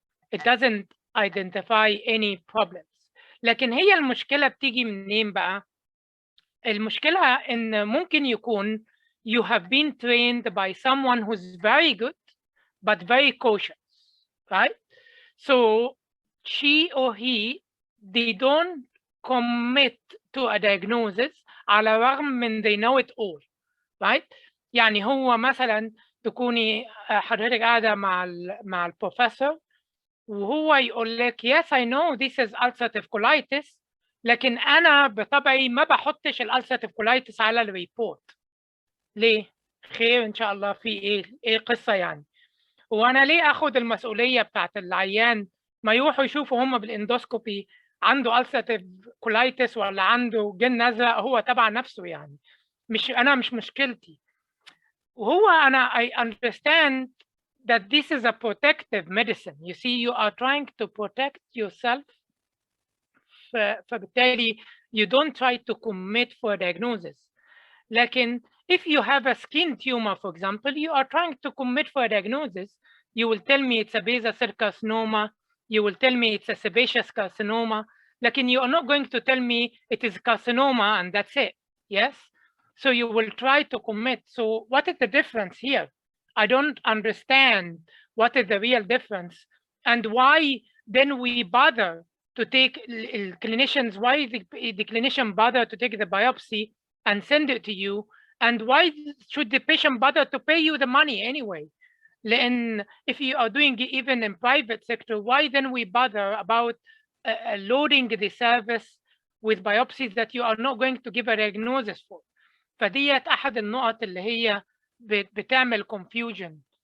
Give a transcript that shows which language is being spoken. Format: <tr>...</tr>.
<en>It doesn't identify any problems.</en> <ar>لكن هي المشكلة بتيجي منين بقى؟ المشكلة إن ممكن يكون</ar> <en>you have been trained by someone who's very good, but very cautious, right? So she or he they don't commit to a diagnosis</en> <ar>على الرغم من</ar> <en>they know it all, right?</en> <ar>يعني هو مثلا تكوني حضرتك قاعدة مع البروفيسور وهو يقول لك</ar> <en>yes I know this is ulcerative colitis</en> <ar>لكن أنا بطبعي ما بحطش الulcerative colitis على الريبورت. ليه؟ خير إن شاء الله في إيه قصة يعني؟ وأنا ليه آخد المسؤولية بتاعت العيان ما يروحوا يشوفوا هم بالاندوسكوبي عنده ulcerative colitis ولا عنده جن أزرق هو تبع نفسه يعني. مش مشكلتي. وهو أنا</ar> <en>I understand that this is a protective medicine. You see, you are trying to protect yourself.</en> <ar>فبالتالي</ar> <en>you don't try to commit for a diagnosis.</en> <ar>لكن</ar> <en>if you have a skin tumor, for example, you are trying to commit for a diagnosis. You will tell me it's a basal cell carcinoma. You will tell me it's a sebaceous carcinoma.</en> <ar>لكن</ar> <en>you are not going to tell me it is carcinoma and that's it. Yes? So you will try to commit. So what is the difference here? I don't understand what is the real difference and why then we bother to take clinicians, why the clinician bother to take the biopsy and send it to you, and why should the patient bother to pay you the money anyway? And if you are doing it even in private sector, why then we bother about loading the service with biopsies that you are not going to give a diagnosis for?</en> <ar>فديت أحد النقط اللي هي بتعمل confusion.</ar>